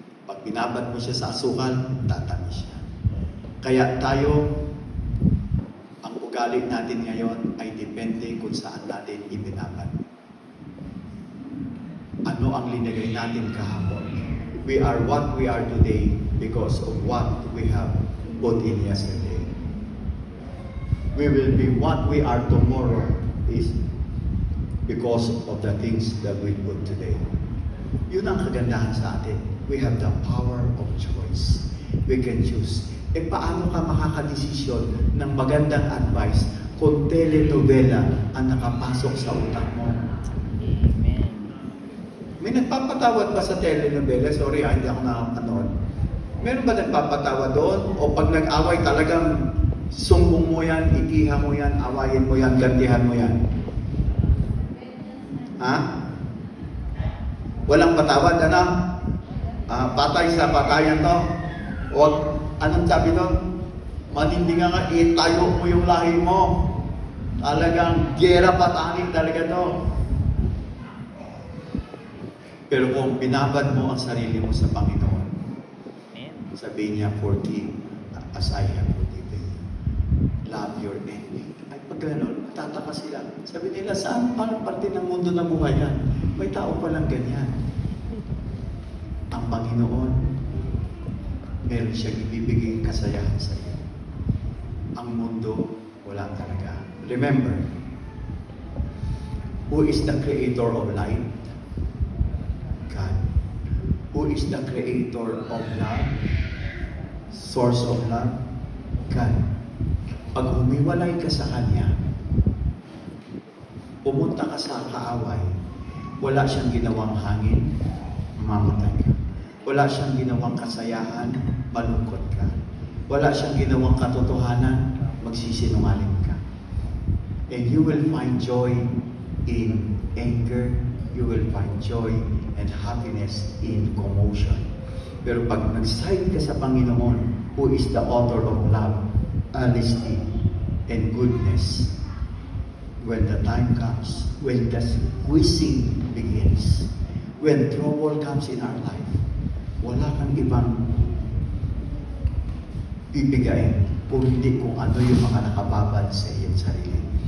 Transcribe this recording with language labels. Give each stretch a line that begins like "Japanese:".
Filipino: Pag binabad mo siya sa asukal, tatamis siya. Kaya tayo, ang ugali natin ngayon ay depende kung saan natin ibinabad. Ano ang linagay natin kahapon?
English: We are what we are today because of what we have put in yesterday. We will be what we are tomorrow is because of the things that we put today.
Filipino: Yun ang kagandahan sa atin.
English: We have the power of choice. We can choose.
Filipino: Paano ka makakadesisyon ng magandang advice kung telenovela ang nakapasok sa utak mo? Amen. May nagpapatawad ba sa telenovela? Sorry, hindi ako nakapanood. Meron ba nagpapatawad doon? O pag nag-away talagang sumbong mo yan, ikiha mo yan, awayin mo yan, gantihan mo yan? Ha? Walang patawad, ano? Patay sa patayan to. O anong sabi doon? Matindi nga, itayo mo yung lahi mo. Talagang gera patanin talaga to. Pero kung binabad mo ang sarili mo sa Panginoon, Amen. sabihin niya,
English: forgive as I have forgiven you. Love your enemy.
Filipino: Ay, pag gano'n, tataka sila. Sabi nila, saan paano parte ng mundo na buhay yan? May tao palang ganyan. Ang Panginoon, meron siyang ibibigay kasayahan sa iyo. Ang mundo, wala talaga.
English: Remember, who is the creator of light? God. Who is the creator of love? Source of love? God.
Filipino: Pag humiwalay ka sa Kanya, pumunta ka sa kaaway, wala siyang ginawang hangin, mamatay ka. Wala siyang ginawang kasayahan, malungkot ka. Wala siyang ginawang katotohanan, magsisinungaling ka.
English: And you will find joy in anger, you will find joy and happiness in commotion.
Filipino: Pero pag nag-side ka sa Panginoon,
English: who is the author of love, honesty, and goodness, when the time comes, when the squeezing begins, when trouble comes in our life,
Filipino: wala kang ibang bibigayin kung hindi kung ano yung mga nakababad sa iyong sarili.